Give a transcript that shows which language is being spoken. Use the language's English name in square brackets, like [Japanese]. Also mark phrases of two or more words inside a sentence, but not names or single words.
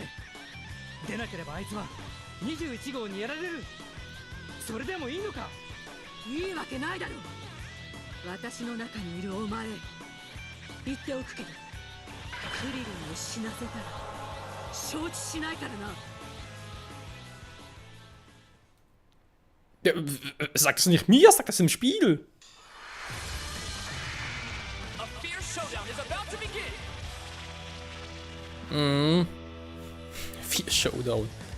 [Japanese] 出なければあいつは21号にやられる。それでもいいのか。いいわけないだろ。私の中にいるお前、言っておくけど、クリリンを死なせたら承知しないからな。 [German] Ja, sag das nicht mir, sag das im Spiel. Vier Showdown.